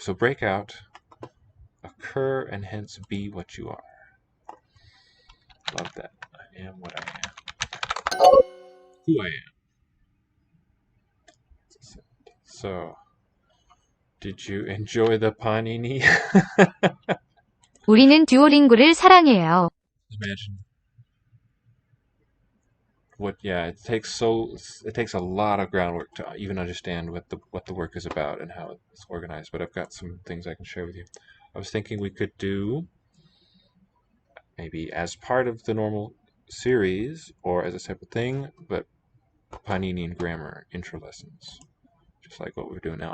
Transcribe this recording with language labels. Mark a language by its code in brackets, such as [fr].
[en] So break out, occur, and hence be what you are. Love that. I am what I am. Who I am. So, did you enjoy the panini? [ko] 우리는 듀오링고를 사랑해요. [en] Imagine. It takes a lot of groundwork to even understand what the work is about and how it's organized, but I've got some things I can share with you. I was thinking we could do maybe as part of the normal series or as a separate thing, but Panini and grammar intro lessons, just like what we're doing now.